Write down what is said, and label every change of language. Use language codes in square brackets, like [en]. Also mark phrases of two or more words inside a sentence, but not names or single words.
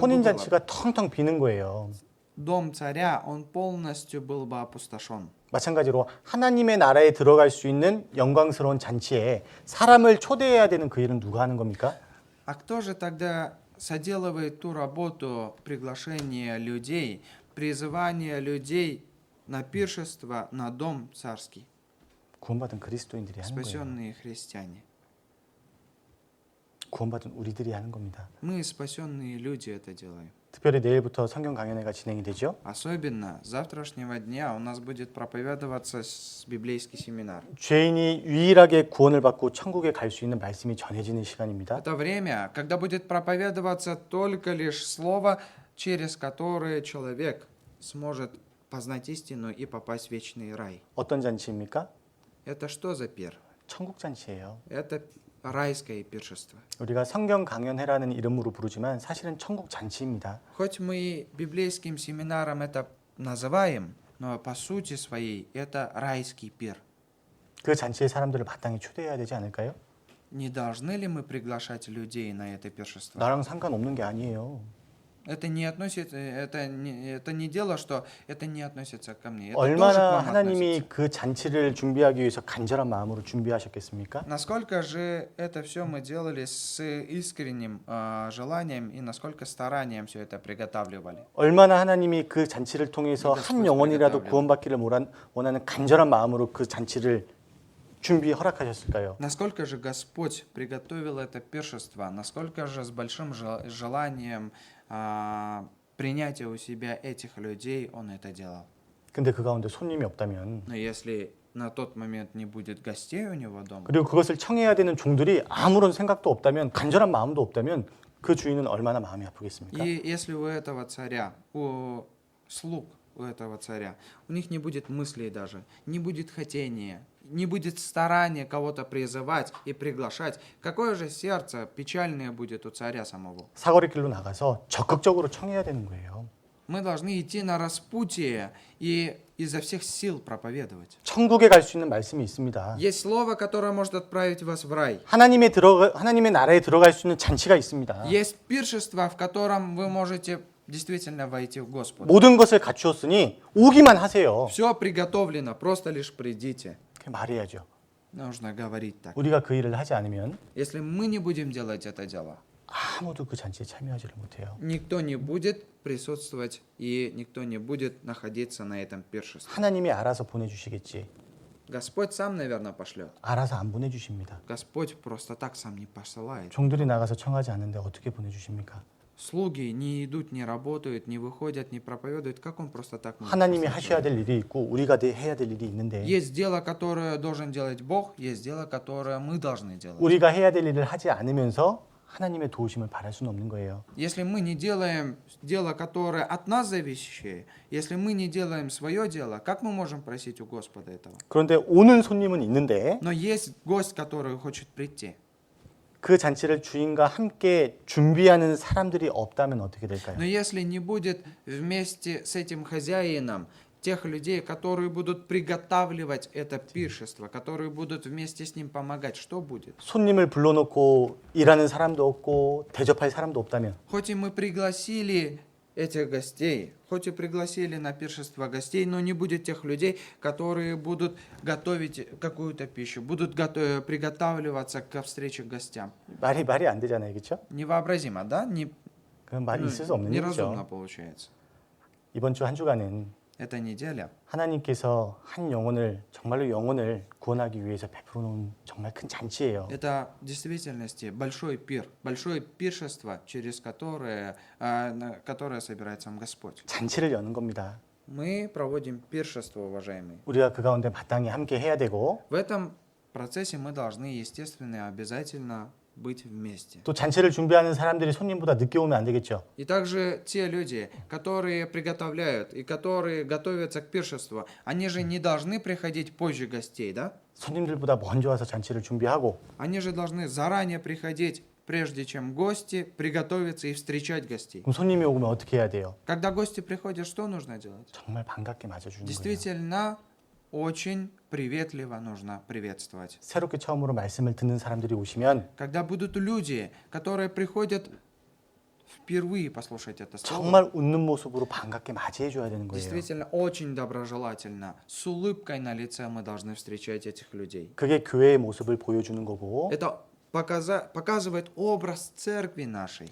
[ko] 혼인 [ru] было? [ko] 잔치가 텅텅 비는 거예요. [ru] Дом царя, он полностью был бы опустошен. [ko] 마찬가지로 하나님의 나라에 들어갈 수 있는 영광스러운 잔치에 사람을 초대해야 되는 그 일은 누가 하는 겁니까? [ru] А кто же тогда соделывает ту работу приглашения людей, призывания людей на пиршество, на дом царский? [ko] 구원받은 그리스도인들이 하는 거예요. [ru] Спасенные христиане. [ko] 구원받은 우리들이 하는 겁니다. [ru] Мы, спасенные люди, это делаем. [ko] 특별히 내일부터 성경 강연회가 진행이 되죠. [ru] Особенно с завтрашнего дня у нас будет проповедоваться библейский семинар. [ko] 죄인이 유일하게 구원을 받고 천국에 갈 수 있는 말씀이 전해지는 시간입니다. [ru] Это время, когда будет проповедоваться только лишь слово, через которое человек сможет познать истину и попасть в вечный рай. [ko] 어떤 잔치입니까? [ru] Это что за пир? [ko] 천국 잔치예요. [ru] Это райское пиршество. [ko] 우리가 성경 강연회라는 이름으로 부르지만 사실은 천국 잔치입니다. [ru] Хоть мы библейским семинаром это называем, но по сути своей это райский пир. [ko] 그 잔치에 사람들을 마땅히 초대해야 되지 않을까요? [ru] Не должны ли мы приглашать людей на это пиршество? [ko] 나랑 상관없는 게 아니에요. [ru] Это не относится, это не дело, что это не относится ко мне. Это тоже к [ko] 얼마나 [ru] вам [ko] 하나님이 [ru] относится. [ko] 그 잔치를 준비하기 위해서 간절한 마음으로 준비하셨겠습니까? [ru] Насколько же это все мы делали с искренним желанием и насколько старанием все это приготавливали? [ko] 얼마나 하나님이 그 잔치를 통해서 그러니까 한 영혼이라도 그렇게 구원받기를 원하는 간절한 마음으로 그 잔치를 준비 허락하셨을까요? [ru] Насколько же Господь приготовил это пиршество? Насколько же с большим желанием принятия у себя этих людей Он это делал? [ko] 근데 그 가운데 손님이 없다면 [ru] Но если на тот момент не будет гостей у него дома, [ko] 그리고 그것을 청해야 되는 종들이 아무런 생각도 없다면 간절한 마음도 없다면 그 주인은 얼마나 마음이 아프겠습니까? [ru] и если у этого царя, у слуг у этого царя, у них не будет мыслей даже, не будет хотения, не будет старания кого-то призывать и приглашать, какое же сердце печальное будет у царя самого? [ko] 사거리 길로 나가서 적극적으로 청해야 되는 거예요. [ru] Мы должны идти на распутье и изо всех сил проповедовать. [ko] 천국에 갈 수 있는 말씀이 있습니다. [ru] Есть слово, которое может отправить вас в рай. [ko] 하나님의 나라에 들어갈 수 있는 잔치가 있습니다. [ru] Есть пиршество, в котором вы можете действительно войти в Господа. [ko] 모든 것을 갖추었으니 오기만 하세요. [ru] Все приготовлено, просто лишь придите. [ko] 그렇게 말해야죠. [ru] Нужно говорить так. [ko] 우리가 그 일을 하지 않으면 [ru] Если мы не будем делать это дело, [ko] 아무도 그 잔치에 참여하지를 못해요. [ru] никто не будет присутствовать и никто не будет находиться на этом пиршестве. [ko] 하나님이 알아서 보내주시겠지. [ru] Господь сам, наверное, пошлет. [ko] 알아서 안 보내주십니다. [ru] Господь просто так сам не посылает. [ko] 종들이 나가서 청하지 않는데 어떻게 보내주십니까? [ru] Слуги не идут, не работают, не выходят, не проповедуют. Как он просто так может [ko] 하나님이 [ru] послать [ko] 하셔야 [ru] человека? [ko] 될 일이 있고 우리가 해야 될 일이 있는데 [ru] Есть дело, которое должен делать Бог, есть дело, которое мы должны делать. [ko] 우리가 해야 될 일을 하지 않으면서 하나님의 도우심을 바랄 수는 없는 거예요. [ru] Если мы не делаем дело, которое от нас зависящее, если мы не делаем свое дело, как мы можем просить у Господа этого? [ko] 그런데 오는 손님은 있는데 [ru] Но есть гость, который хочет прийти. [ko] 그 잔치를 주인과 함께 준비하는 사람들이 없다면 어떻게 될까요? [ru] Но если не будет вместе с этим хозяином тех людей, которые будут приготавливать это пиршество, которые будут вместе с ним помогать, что будет? [ko] 손님을 불러놓고 일하는 사람도 없고 대접할 사람도 없다면 [ru] Хоть и мы пригласили этих гостей, хоть и пригласили на пиршество гостей, но не будет тех людей, которые будут готовить какую-то пищу, будут приготавливаться к встрече к гостям. [ko] 말이 안 되잖아요, 그렇죠? [ru] Невообразимо, да? [ko] 그건 말이 있을 수 없는 [ru] Неразумно [ko] 일이죠. [ru] получается. [ko] 이번 주 한 주간은 [ru] Эта неделя [ko] 하나님께서 한 영혼을 정말로 영혼을 구원하기 위해서 베풀어 놓은 정말 큰 잔치예요. [ru] это в действительности большой пир, большое пиршество, через которое собирает сам Господь. [ko] 잔치를 여는 겁니다. [ru] Мы проводим пиршество, уважаемые. [ko] 우리가 그 가운데 마땅히 함께 해야 되고 [ru] В этом процессе мы должны, естественно, и обязательно быть вместе. [ko] 또 잔치를 준비하는 사람들이 손님보다 늦게 오면 안 되겠죠. [ru] И также те люди, которые приготовляют и которые готовятся к пиршеству, они же не должны приходить позже гостей, да? [ko] 손님들보다 먼저 와서 잔치를 준비하고 [ru] Они же должны заранее приходить, прежде чем гости, приготовиться и встречать гостей. [ko] 그럼 손님이 오면 어떻게 해야 돼요? [ru] Когда гости приходят, что нужно делать? [ko] 정말 반갑게 맞아주는 거예요. [ru] Действительно, очень приветливо нужно приветствовать. [ko] 새롭게 처음으로 말씀을 듣는 사람들이 오시면 [ru] Когда будут люди, которые приходят впервые послушать это слово, [ko] 정말 웃는 모습으로 반갑게 맞이해 줘야 되는 거예요. [ru] действительно очень доброжелательно, с улыбкой на лице мы должны встречать этих людей. [ko] 그게 교회의 모습을 보여주는 거고 [ru] Это показывает образ церкви нашей.